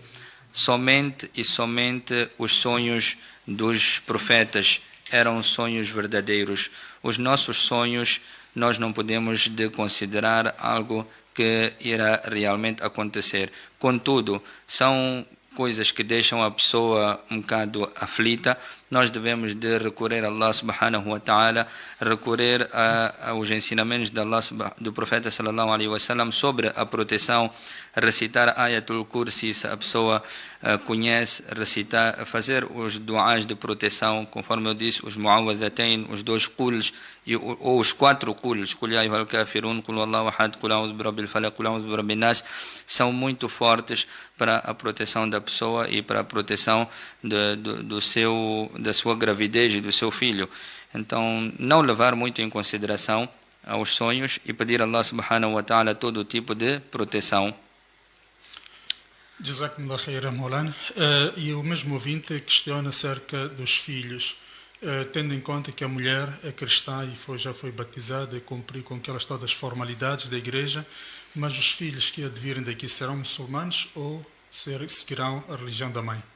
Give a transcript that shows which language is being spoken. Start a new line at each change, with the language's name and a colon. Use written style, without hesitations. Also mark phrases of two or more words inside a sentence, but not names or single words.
Portuguese: Somente e somente os sonhos dos profetas eram sonhos verdadeiros. Os nossos sonhos nós não podemos considerar algo que irá realmente acontecer. Contudo, são coisas que deixam a pessoa um bocado aflita. Nós devemos de recorrer a
Arabic: الله سبحانه وتعالى,
Portuguese: recorrer aos ensinamentos de Allah, do profeta
Arabic: صلى الله عليه وسلم
Portuguese: sobre a proteção, recitar Ayatul Kursi, se a pessoa conhece, recitar, fazer os duas de proteção, conforme eu disse, os mu'awwazatain, os 2 quls, ou os 4 quls,
Arabic: قل يا أيها الكافرون، قل هو الله أحد، قل أعوذ برب الفلق، قل أعوذ برب الناس,
Portuguese: são muito fortes para a proteção da pessoa e para a proteção da sua gravidez e do seu filho. Então, não levar muito em consideração aos sonhos e pedir a
Arabic: الله سبحانه وتعالى
Portuguese: todo tipo de proteção.
Arabic: جزاكم الله خيرا، مولانا.
Portuguese: E o mesmo ouvinte questiona acerca dos filhos, tendo em conta que a mulher é cristã e já foi batizada e cumpriu com aquelas todas as formalidades da igreja, mas os filhos que advirem daqui serão muçulmanos ou seguirão a religião da mãe?